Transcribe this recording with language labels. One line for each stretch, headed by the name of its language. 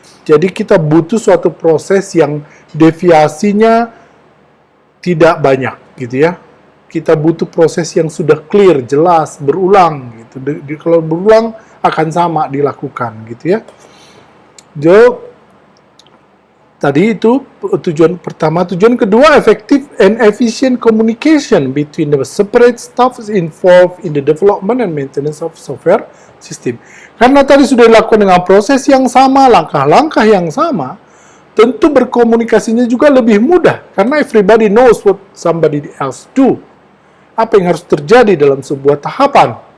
Indonesian: Jadi kita butuh suatu proses yang deviasinya tidak banyak gitu ya. Kita butuh proses yang sudah clear, jelas, berulang gitu. Kalau berulang akan sama dilakukan gitu ya. Jadi tadi itu tujuan pertama. Tujuan kedua,
English: effective and efficient communication between the separate staff involved in the development and maintenance of software system.
Indonesian: Karena tadi sudah dilakukan dengan proses yang sama, langkah-langkah yang sama, tentu berkomunikasinya juga lebih mudah.
English: Karena everybody knows what somebody else do.
Indonesian: Apa yang harus terjadi dalam sebuah tahapan.